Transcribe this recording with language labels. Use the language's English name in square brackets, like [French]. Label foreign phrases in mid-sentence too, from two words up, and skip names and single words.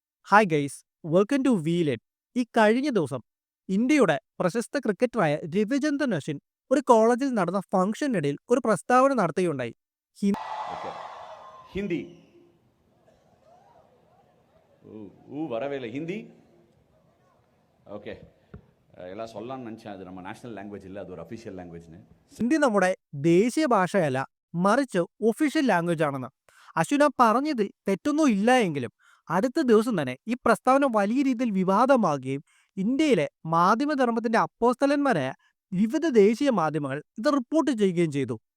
[English] Hi guys, welcome to Veelet. [Malayalam] ഈ കഴിഞ്ഞ ദിവസം ഇന്ത്യയുടെ പ്രശസ്ത ക്രിക്കറ്ററായ രവിചന്ദ്രൻ അശ്വിൻ ഒരു കോളേജിൽ നടന്ന ഫംഗ്ഷനിടയിൽ ഒരു പ്രസ്താവന നടത്തുകയുണ്ടായി. [Tamil] ஓகே. ஹிந்தி. வரவே இல்லை ஹிந்தி. ஓகே. எல்லாம் சொல்லலாம்னு நினச்சேன். அது நம்ம [English] national language [Tamil] இல்லை, அது ஒரு [English] official language. [Malayalam] ഹിന്ദി നമ്മുടെ ദേശീയ ഭാഷയല്ല, മറിച്ച് [English] official language [Malayalam] ആണെന്ന് അശ്വിന പറഞ്ഞതിൽ തെറ്റൊന്നും ഇല്ല എങ്കിലും അടുത്ത ദിവസം തന്നെ ഈ പ്രസ്താവന വലിയ രീതിയിൽ വിവാദമാകുകയും ഇന്ത്യയിലെ മാധ്യമധർമ്മത്തിന്റെ അപ്പോസ്തലന്മാരായ വിവിധ ദേശീയ മാധ്യമങ്ങൾ ഇത് റിപ്പോർട്ട് ചെയ്യുകയും ചെയ്തു.